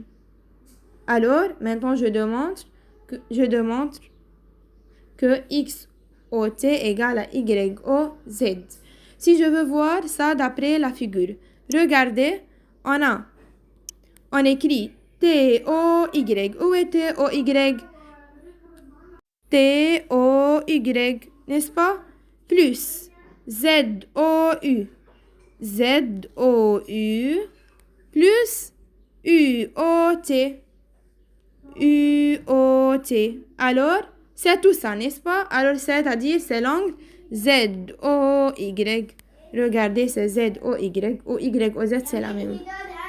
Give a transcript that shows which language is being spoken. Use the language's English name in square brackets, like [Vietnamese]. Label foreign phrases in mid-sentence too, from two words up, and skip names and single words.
[French] Alors, maintenant, je démontre que X, O, T égale à Y, O, Z. Si je veux voir ça d'après la figure, regardez, on écrit T, O, Y. Où est T, O, Y? T, O, Y, n'est-ce pas? Plus Z, O, U. Z, O, U. Plus U, O, T. U, O, T. Alors, c'est tout ça, n'est-ce pas? Alors, c'est-à-dire, c'est l'angle Z, O, Y. Regardez, c'est Z, O, Y. O, Y, O, Z, c'est la même.